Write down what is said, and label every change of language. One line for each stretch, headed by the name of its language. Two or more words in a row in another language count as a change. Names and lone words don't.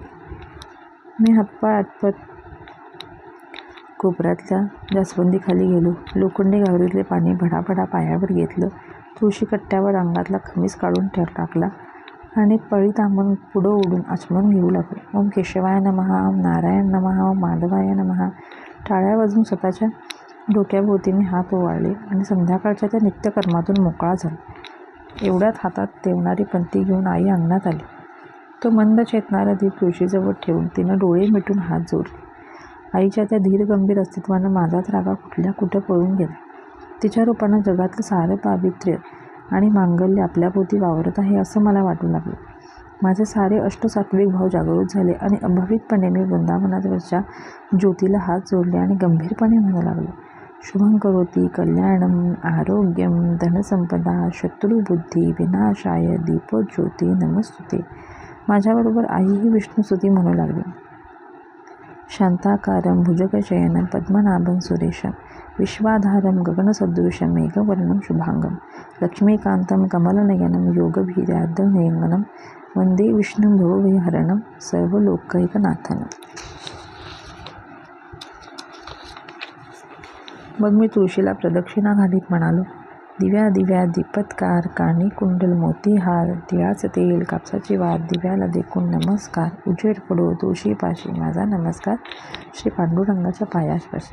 Marathi: मी हातपाय आटपत कोपऱ्यातल्या जास्वंदीखाली गेलो. लोखंडी गावरीतले पाणी भडाभडा पायावर घेतलं. तुळशी कट्ट्यावर अंगातला खमीस काढून टाकला आणि पळी तांबून पुढं ओढून आचमन घेऊ लागलो.
Sanskrit: ओम केशवाय नमः, ओम नारायण नमः, ओम माधवाय नमः.
Marathi: टाळ्या वाजून स्वतःच्या डोक्याभोवती मी हात ओवाळले आणि संध्याकाळच्या त्या नित्यकर्मातून मोकळा झालो. एवढ्यात हातात तेवणारी पंती घेऊन आई अंगणात आली. तो मंद चेतणारा दीप तुळशीजवळ ठेवून तिनं डोळे मिटून हात जोडले. आईच्या त्या धीर गंभीर अस्तित्वानं माझाच रागा कुठल्या कुठं पळून गेला. तिच्या रूपानं जगातलं सारं पावित्र्य आणि मांगल्य आपल्याभोवती वावरत आहे असं मला वाटू लागलं. माझे सारे अष्टसात्विक भाव जागृत झाले आणि अभावितपणे मी वृंदावनावरच्या ज्योतीला हात जोडले आणि गंभीरपणे म्हणू लागलो,
Sanskrit: शुभं करोति कल्याणम आरोग्यम धनसंपदा शत्रुबुद्धी विनाशाय दीपोज्योती नमस्तुते.
Marathi: माझ्याबरोबर आईही विष्णुस्तुती म्हणू लागली.
Sanskrit: शांताकारं भुजगशयनं पद्मनाभं सुरेशं विश्वाधारं गगनसदृशं मेघवर्णं शुभांगं लक्ष्मीकान्तं कमलनयनं योगभीर्यार्धनयनं वन्दे विष्णुं भवभयहरणं सर्वलोकैकनाथनं.
Marathi: मग मी तुळशीला प्रदक्षिणा घालीत म्हणालो, दिव्या दिव्या दीपत्कार, कानी कुंडल मोतीहार, तिळाचं तेल, कापसाची वात, दिव्याला देखून नमस्कार. उजेड पडो तुळशीपाशी, माझा नमस्कार श्री पांडुरंगाच्या पायापाशी.